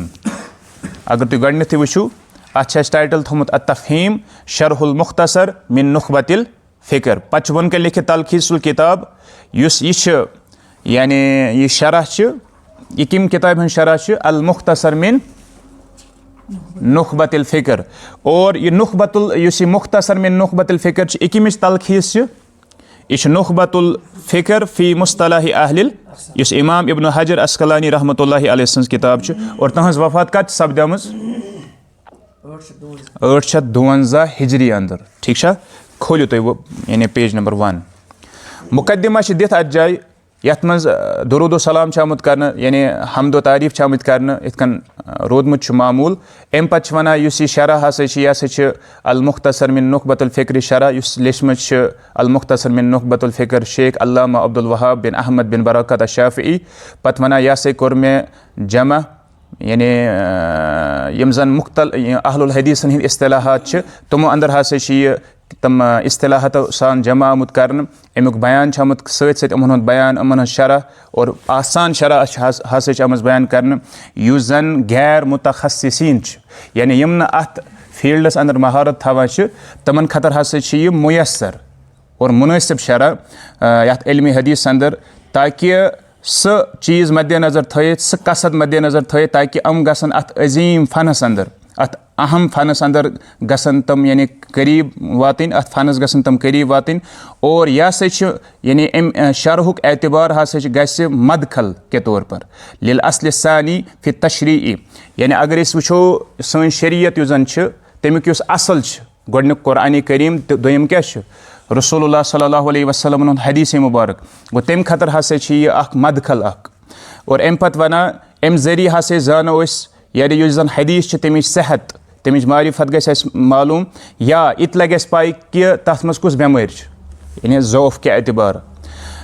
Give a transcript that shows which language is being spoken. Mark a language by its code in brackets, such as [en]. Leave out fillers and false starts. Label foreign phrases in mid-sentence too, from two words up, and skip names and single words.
[ks] अगर तुम गडनथ वो अत टाइटल थोमुत अत-तफ़हीम शरहुल मुख्तसर मिन नुखबतिल फिक्र। पत वन के लिखे तलखीसुल किताब यह यानी यह शरह यह कम किताब हन शरह अल मुख्तसर मिन नुखबतिल फिक्र। और यह नुखबतुल यह मुख्तसर मिन नुखबतिल फिक्र यकमिच तलखीस यह नुखबतुल फिक्र फ़ी मुस्तलाहि अहलिल इस इमाम इब्न हजर अस्कलानी [ar] رحمة الله عليه [ks] सन्स किताब और तहज वफात कत सपदमज 852 हिजरी अंदर। [ur] ٹھیک ہے [ks] खोलियो तुम वो यानी [en] page number [ks] 1 मुकद्दिमा दित अत जाय यथ मज दुरूद सलाम आमुत कर यानी हमदो तारीफ आमुत कर इतकन रोदमुत मामूल। अम पत वना यह शरह हसा अल मुख्तसर मिन नुखबतुल फिक्र शरह लेचमत अल मुख्तसर मिन नुखबतुल फिक्र शेख अल्लामा अब्दुल वहाब बिन अहमद बिन बरकत अश-शाफ़िई। पत वना यह कोर मे जमा यानी यम जन मुख्तल अहलुल हदीसन हिंद इस्तिलाहात तमो अंदर हसा तम इस्तिलाहात सान जमा आमुत कर अमुक बयान आमुत सत अमन बयान अमन शरह और आसान शरह हसा आम बयान कर युस जन गैर मुतखस्सिसीन यानी यम अत फील्डस अंदर महारत थवान तमन खतर हसा यह मुयसर और मुनासिब शरह यथ इल्मी हदीस अंदर ताकि स चीज़ मद्देनज़र थत स कसद मद्देनज़र थत ताकि अम गसन अत अजीम फनस अंदर अत अहम फनस अंदर गसन तम यानी करीब वातिन अत फनस गसन तम करीब वातिन। और यह हसा यानी अम शरहुक एतबार हसा गस [ur] مدخل کے طور پر [ar] للأصل الثاني في التشريعي [ks] यानी अगर वो सन शरीयत युस जन तमिक असल गोडनिक कुरान करीम तो दोयम क्या रसूलुल्लाह [ar] صلى الله عليه وسلم [ks] हदीस मुबारक गो तम खतर हसा यह मदखल और अम पत वना अम जरिए हसा जानो यानी युस जन हदीस तमिच सेहत तमिच मारिफत गस मालूम या इत लगे पाई कि तथ मज कुछ बेमार यानी [ur] ضعف کے اعتبار